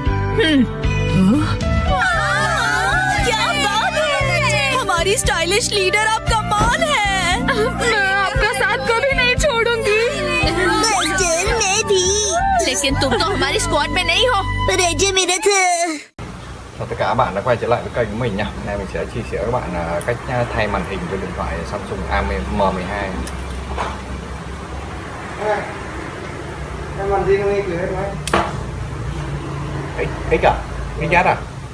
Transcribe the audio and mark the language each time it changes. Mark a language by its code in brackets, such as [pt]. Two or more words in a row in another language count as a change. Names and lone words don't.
[hi] क्या बात है! हमारी स्टाइलिश लीडर आप कमाल है। मैं आपका साथ कभी नहीं छोड़ूंगी। मैं भी। लेकिन तुम तो हमारी स्क्वाड में नहीं हो। रेजे मेरे थे। [vi] Chào tất cả các bạn đã quay trở lại với kênh của mình nha. Hôm nay mình sẽ chia sẻ với các bạn cách thay màn hình cho điện thoại Samsung M12. Thay màn gì không nghe kìa em ơi. X à? XZ à?